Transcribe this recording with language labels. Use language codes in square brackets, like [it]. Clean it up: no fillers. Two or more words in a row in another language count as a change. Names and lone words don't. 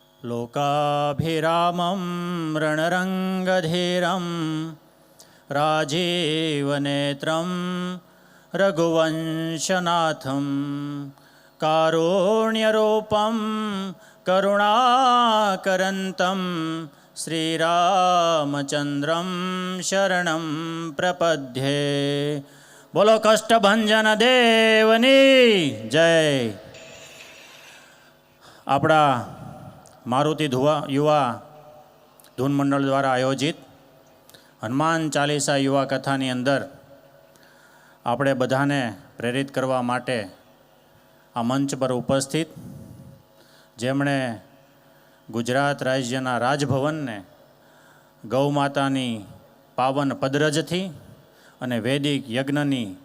[sa] लोकाभिरामं रणरङ्गधीरं राजीवनेत्रं रघुवंशनाथं कारुण्यरूपं करुणाकरन्तं श्रीरामचन्द्रं शरणं प्रपद्ये। [gu] બોલો કષ્ટભંજન દેવની જય। આપણા મારુતિ યુવા ધૂન મંડળ દ્વારા આયોજિત હનુમાન ચાલીસા યુવા કથાની અંદર આપણે બધાને પ્રેરિત કરવા માટે આ મંચ પર ઉપસ્થિત જેમણે ગુજરાત રાજ્યના રાજભવનને ગૌ માતાની પાવન પદરજથી અને વૈદિક યજ્ઞની